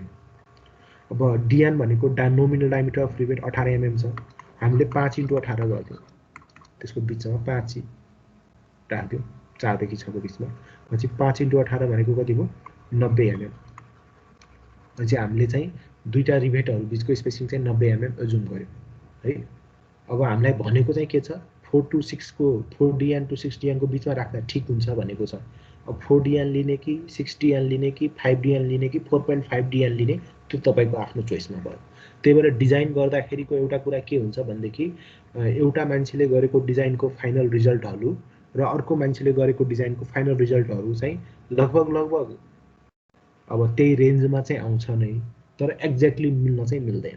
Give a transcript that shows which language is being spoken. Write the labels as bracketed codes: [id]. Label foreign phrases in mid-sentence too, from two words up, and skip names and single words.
[ne] अब डिएन भनेको [en] nominal diameter of rivet [ne] 18 mm छ, हामीले 5 × 18 गरिदियौँ, त्यसको बिचमा 5 राखिदियौँ, 4 देखि 6 को बिचमा। भनेपछि 5 × 18 भनेको कति भयो, 90 mm। भनेपछि हामीले चाहिँ दुईटा रिवेटहरू बिचको स्पेसिङ चाहिँ 90 mm एजुम गर्यो है। अब हामीलाई भनेको चाहिँ के छ, 4 to 6 को 4dn to 6dn को बिचमा राख्दा ठिक हुन्छ भनेको छ। अब 4dn लिने कि 6dn लिने कि 5dn लिने कि 4.5dn लिने, त्यो तपाईँको आफ्नो चोइसमा भयो। त्यही भएर डिजाइन गर्दाखेरिको एउटा कुरा के हुन्छ भनेदेखि एउटा मान्छेले गरेको डिजाइनको [en] final results [ne] र अर्को मान्छेले गरेको डिजाइनको [en] final results [ne] चाहिँ लगभग अब त्यही रेन्जमा चाहिँ आउँछ नै, तर एक्ज्याक्टली मिल्न चाहिँ मिल्दैन।